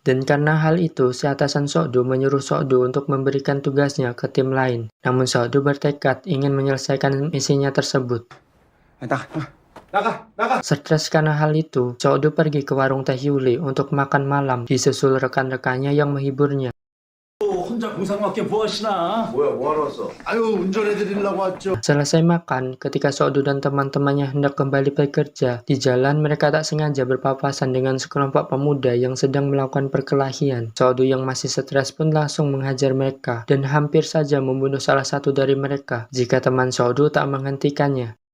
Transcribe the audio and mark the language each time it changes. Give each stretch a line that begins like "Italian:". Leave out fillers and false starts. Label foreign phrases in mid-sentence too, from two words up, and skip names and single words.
Indonesian: Dan karena hal itu, si atasan Sok-du menyuruh Sok-du untuk memberikan tugasnya ke tim lain. Namun Sok-du bertekad ingin menyelesaikan misinya tersebut. Stres karena hal itu, Sok-du pergi ke warung Teh Yuli untuk makan malam, disusul rekan-rekannya yang menghiburnya.
Korean: 혼자 공상밖에 뭐 하시나? 뭐야, 뭐하러 왔어? 아유, 운전해드리려고 왔죠.
Indonesian: Selesai makan, ketika Sok-du dan teman-temannya hendak kembali bekerja, di jalan mereka tak sengaja berpapasan dengan sekelompok pemuda yang sedang melakukan perkelahian. Sok-du yang masih stres pun langsung menghajar mereka, dan hampir saja membunuh salah satu dari mereka, jika teman Sok-du tak menghentikannya.